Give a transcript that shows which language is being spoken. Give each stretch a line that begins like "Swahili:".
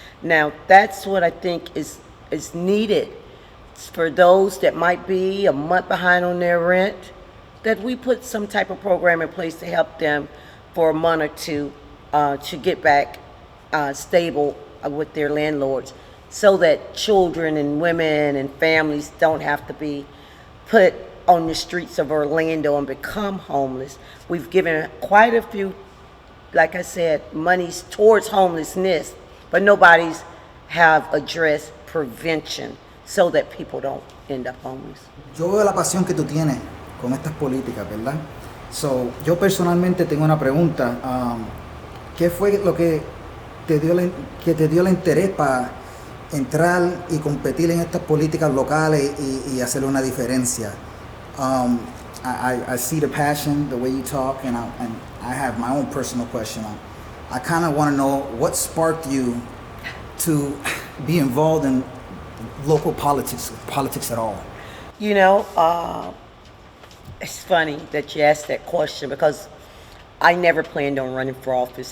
English: Now, that's what I think is needed for those that might be a month behind on their rent, that we put some type of program in place to help them for a month or two to get back stable with their landlords, so that children and women and families don't have to be put on the streets of Orlando and become homeless. We've given quite a few, like I said, monies towards homelessness, but nobody's have addressed prevention so that people don't end up homeless.
Spanish: Yo veo la pasión que tú tienes con estas políticas, ¿verdad? So, yo personalmente tengo una pregunta. ¿Qué fue lo que te dio el interés para entrar y competir en estas políticas locales y hacer una diferencia?
English: I see the passion, the way you talk, and I have my own personal question. I kind of want to know what sparked you to be involved in local politics at all. You know, it's funny that you asked that question, because I never planned on running for office.